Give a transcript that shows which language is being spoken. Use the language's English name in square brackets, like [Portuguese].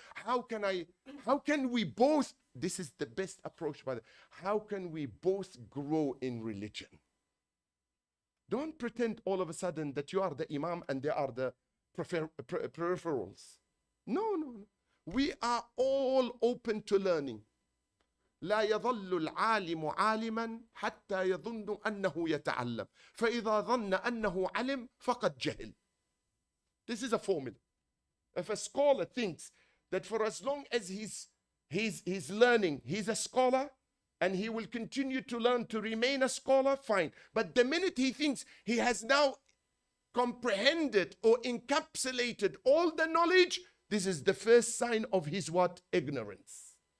[English] How can we both, this is the best approach, by the, how can we both grow in religion? Don't pretend all of a sudden that you are the imam and they are the peripherals. No, no, no. We are all open to learning. [Arabic] لا يظل العالم عالما حتى يظن أنه يتعلم فإذا ظن أنه علم فقد جهل. [English] This is a formula. If a scholar thinks that for as long as he's learning, he's a scholar, and he will continue to learn to remain a scholar, fine. But the minute he thinks he has now comprehended or encapsulated all the knowledge, this is the first sign of his what? Ignorance.